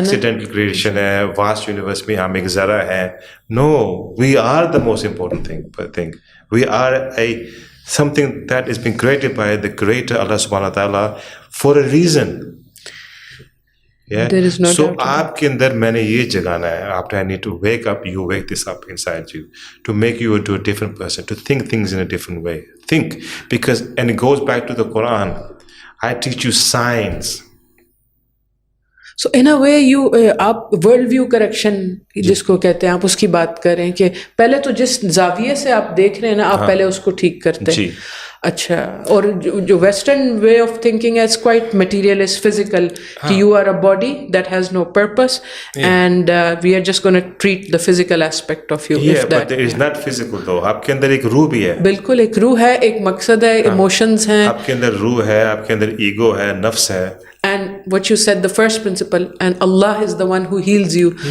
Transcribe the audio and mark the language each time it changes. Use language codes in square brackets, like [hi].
[ur] Accidental creation ہے, vast universe میں ہم ایک ذرا ہے. [en] No, we are the most important thing. We are a something that is being created by the creator Allah subhanahu wa ta'ala for a reason. Yeah, There is no so doubt. [ur] آپ کے اندر میں نے یہ جگانا ہے. [en] After I need to wake up, you wake this up inside you to make you into a different person, to think things in a different way. Think, because, and it goes back to the Quran. I teach you science. So in a way [ur] آپ [en] world view correction [ur] جس کو کہتے ہیں آپ اس کی بات کریں کہ پہلے تو جس زاویے سے آپ دیکھ رہے ہیں نا آپ پہلے اس کو ٹھیک کرتے ہیں. اچھا, اور جو [en] Western way of thinking ہے it's quite materialist, physical, کہ you are a body that has no purpose and we are just gonna treat the physical aspect of you. Yeah, but it is not physical though. [ur] آپ کے اندر ایک روح بھی ہے. بالکل, ایک روح ہے, ایک مقصد ہے, ایموشنز ہیں. آپ کے اندر روح ہے, آپ کے اندر ایگو ہے, نفس ہے. [en] And what you said, the first principle, and Allah is the one who heals you.